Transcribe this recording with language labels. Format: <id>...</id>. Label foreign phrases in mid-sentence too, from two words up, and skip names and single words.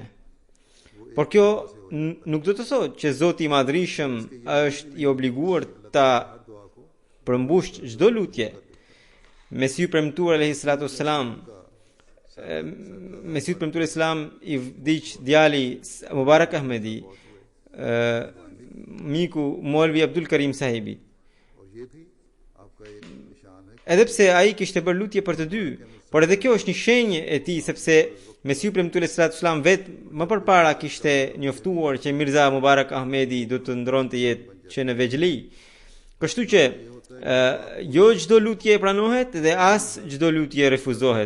<sq>Por kjo nuk do të thotë që Zoti i Madhrishëm është i obliguar ta përmbush çdo lutje. Mesiu premtuar</sq> <ar>عليه الصلاة والسلام,</ar> <sq>Mesiu premtuar</sq> <ar>عليه السلام</ar> <sq>i vdiq djali Mubarak Ahmedi, miku Molvi Abdul Karim sahibi.</sq> <ur>اور یہ بھی آپ کا ایک نشان ہے.</ur> <sq>Edhe pse ai kishte bërë lutje për të dy, por edhe kjo është një shenjë e tij, sepse Mesiu premtuar</sq> <ar>عليه الصلاة والسلام</ar> <sq>vet më përpara kishte njoftuar që Mirza Mubarak Ahmedi do të ndronte jetë që në vegjëli. Kështu që jo çdo lutje e pranohet dhe as çdo lutje refuzohet.</sq>